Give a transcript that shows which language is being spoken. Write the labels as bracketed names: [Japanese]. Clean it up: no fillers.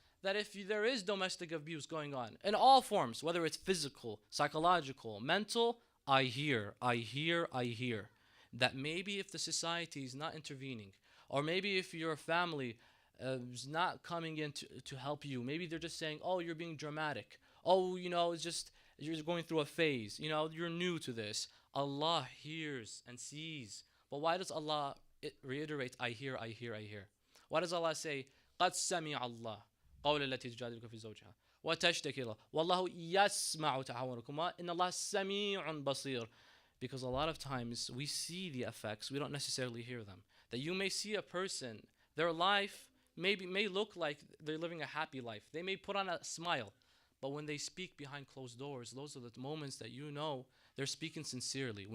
[English] That if there is domestic abuse going on in all forms, whether it's physical, psychological, mental, I hear that maybe if the society is not intervening, or maybe if your family is not coming in to help you, maybe they're just saying, oh, you're being dramatic. Oh, it's just, you're going through a phase. You're new to this. Allah hears and sees. But why does Allah reiterate, I hear? Why does Allah say, [Arabic] قَدْ سَمِعَ اللَّهُ قَوْلَ الَّتِي تُجَادِلُكَ فِي زَوْجِهَا وَتَشْتَكِي إِلَى وَاللَّهُ يَسْمَعُ تَحَاوُرَكُمَا إِنَّ اللَّهَ سَمِيعٌ بَصِيرٌ. [English] Because a lot of times we see the effects, we don't necessarily hear them. That you may see a person, their life may look like they're living a happy life. They may put on a smile. But when they speak behind closed doors, those are the moments that they're speaking sincerely.